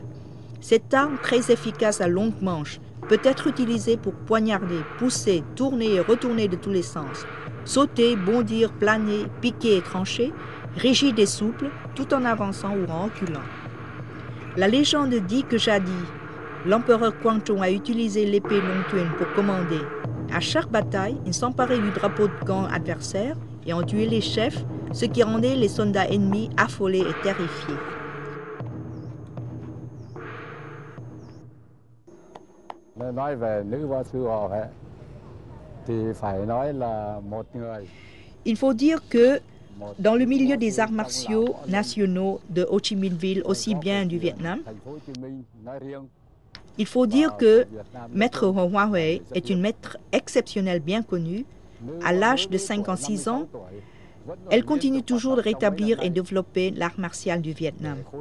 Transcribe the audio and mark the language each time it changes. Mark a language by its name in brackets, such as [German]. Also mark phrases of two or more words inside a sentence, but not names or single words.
[French] Cette arme très efficace à longue manche peut être utilisée pour poignarder, pousser, tourner et retourner de tous les sens, sauter, bondir, planer, piquer et trancher, rigide et souple, tout en avançant ou en reculant. La légende dit que jadis, l'empereur Quang a utilisé l'épée Long Tuyen pour commander. À chaque bataille, il s'emparait du drapeau de camp adversaire et en tuait les chefs ce qui rendait les soldats ennemis affolés et terrifiés. [Vietnamese] Nói về nữ võ sư Hồ Huệ thì phải nói là một người. [French] Il faut dire que dans le milieu des arts martiaux nationaux de Ho Chi Minh Ville, aussi bien du Vietnam, il faut dire que Maître Ho Hoa Huệ est une maître exceptionnelle bien connue. À l'âge de 56 ans, elle continue toujours de rétablir et développer l'art martial du Vietnam.